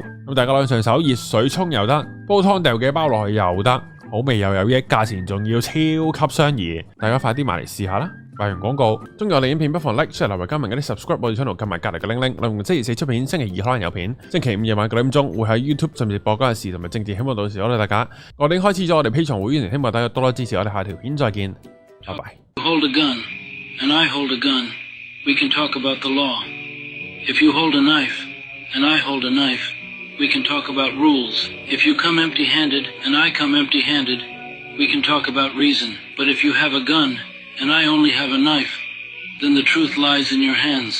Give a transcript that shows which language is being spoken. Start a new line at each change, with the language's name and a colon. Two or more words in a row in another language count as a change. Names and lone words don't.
Cantonese: 咁大家攞上手熱水沖又得，煲湯掉幾包落去又得。好味又有益，價錢仲要超級相宜，大家快啲買嚟試下啦！賣完廣告，中意我哋影片不妨
English: like、share、
Cantonese: 留言、加埋嗰啲 subscribe 我哋 channel， 撳埋隔離嘅鈴鈴。例如星期四出片，星期二可能有片，星期五夜晚9點鐘會喺 YouTube 甚至播嗰陣時同埋政治，希望到時我哋大家。我哋已經開始咗我哋 Patreon 會員，希望大家多多支持我哋，下條片再見，拜拜。
English: Hold a gun, and I hold a gun. We can talk about the law. If you hold a knife, and I hold a knife, we can talk about rules. If you come empty-handed, and I come empty-handed, we can talk about reason. But if you have a gun, and I only have a knife, then the truth lies in your hands.